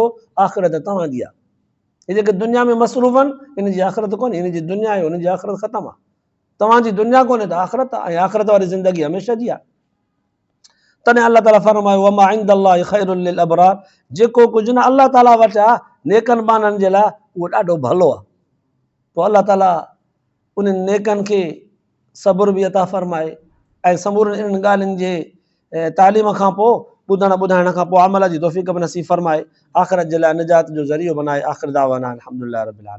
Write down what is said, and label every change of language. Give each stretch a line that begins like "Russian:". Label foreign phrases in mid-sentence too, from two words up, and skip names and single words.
Sindhi: आख़िरत तव्हांजी आहे। हे जेके दुनिया में मसरूफ़ आहिनि, इन जी आख़िरत कोन्हे, इन जी दुनिया आहे, उन जी आख़िरत ख़तमु आहे। तव्हांजी दुनिया कोन्हे त आख़िरत आहे, ऐं आख़िरत वारी ज़िंदगी हमेशह जी आहे। तॾहिं अल्लाह ताला फरमायो
Arabic: وما عند الله خير للأبرار,
Sindhi: जेको कुझु न अल्लाह ताला वटि आहे नेकनि माननि जे लाइ, उहो ॾाढो भलो आहे। पोइ अल्लाह ताला उन्हनि नेकनि खे सबुर बि अता फरमाए, ऐं समूरनि इन्हनि ॻाल्हियुनि जे तालीम खां पोइ ॿुधण ॿुधाइण खां पोइ अमल जी तौफ़ीक़ बि नसीब फरमाए, आख़िरत जे लाइ निजात जो ज़रियो बनाए।
Arabic: آخر دعوانا الحمد لله رب العالمين.